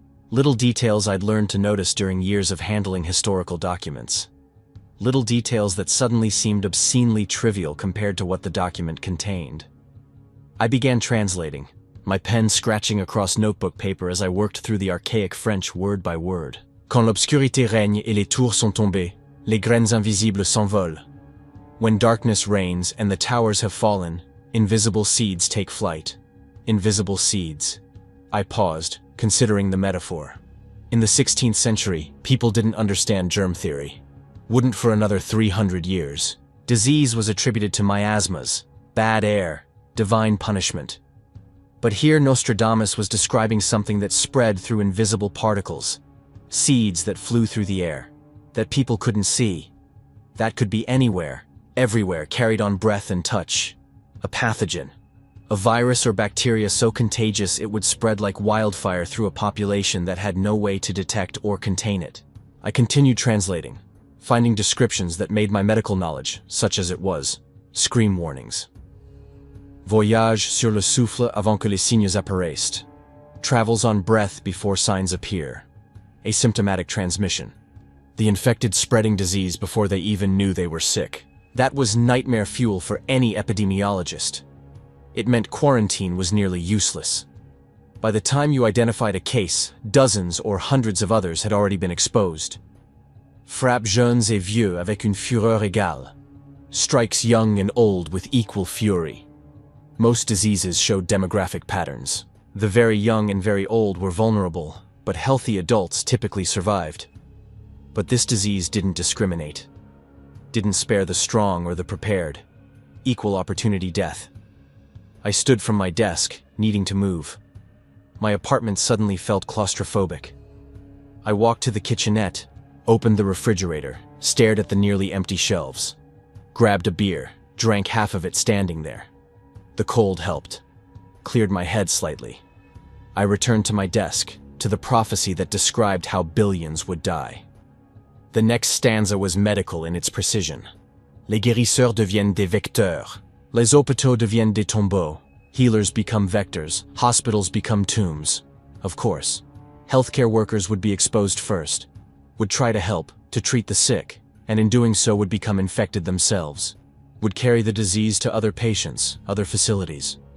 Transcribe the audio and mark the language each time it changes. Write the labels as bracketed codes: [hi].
[en] Little details I'd learned to notice during years of handling historical documents. Little details that suddenly seemed obscenely trivial compared to what the document contained. I began translating, my pen scratching across notebook paper as I worked through the archaic French word by word. [fr] Quand l'obscurité règne et les tours sont tombées, les graines invisibles s'envolent. [en] When darkness reigns and the towers have fallen, invisible seeds take flight. Invisible seeds. I paused, considering the metaphor. In the 16th century, people didn't understand germ theory. Wouldn't for another 300 years. Disease was attributed to miasmas, bad air, divine punishment. But here Nostradamus was describing something that spread through invisible particles, seeds that flew through the air, that people couldn't see. That could be anywhere, everywhere, carried on breath and touch. A pathogen. A virus or bacteria so contagious it would spread like wildfire through a population that had no way to detect or contain it. I continued translating, finding descriptions that made my medical knowledge, such as it was, scream warnings. [fr] Voyage sur le souffle avant que les signes apparaissent. [en] Travels on breath before signs appear. Asymptomatic transmission. The infected spreading disease before they even knew they were sick. That was nightmare fuel for any epidemiologist. It meant quarantine was nearly useless. By the time you identified a case, dozens or hundreds of others had already been exposed. [fr] Frappe jeunes et vieux avec une fureur égale. [en] Strikes young and old with equal fury. Most diseases showed demographic patterns. The very young and very old were vulnerable, but healthy adults typically survived. But this disease didn't discriminate. Didn't spare the strong or the prepared. Equal opportunity death. I stood from my desk, needing to move. My apartment suddenly felt claustrophobic. I walked to the kitchenette, opened the refrigerator, stared at the nearly empty shelves. Grabbed a beer, drank half of it standing there. The cold helped. Cleared my head slightly. I returned to my desk, to the prophecy that described how billions would die. The next stanza was medical in its precision. [fr] Les guérisseurs deviennent des vecteurs. Les hôpitaux deviennent des tombeaux. [en] Healers become vectors, hospitals become tombs. Of course, healthcare workers would be exposed first, would try to help, to treat the sick, and in doing so would become infected themselves, would carry the disease to other patients, other facilities.